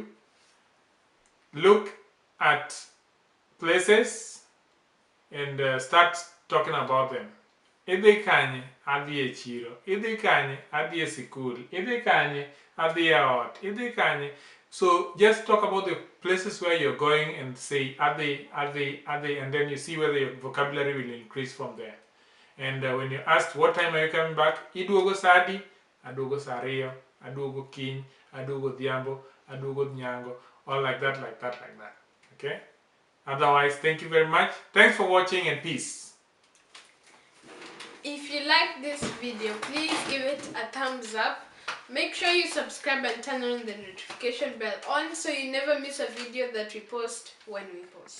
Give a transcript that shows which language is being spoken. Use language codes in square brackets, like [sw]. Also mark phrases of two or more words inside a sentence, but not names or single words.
[en] Look at places and start talking about them. [luo] Idhi kanye adhi e chiro, idhi kanye adhi e sikul, idhi kanye adhi e ot, idhi kanye. [en] So just talk about the places where you're going and say adhi, and then you see whether your vocabulary will increase from there. And when you're asked what time are you coming back, [luo] iduogo sadi, aduogo sario, aduogo kiny, aduogo dhiambo, aduogo nyango, [en] all like that. Okay? Otherwise, thank you very much. Thanks for watching and peace. If you like this video, please give it a thumbs up. Make sure you subscribe and turn on the notification bell on so you never miss a video that we post when we post.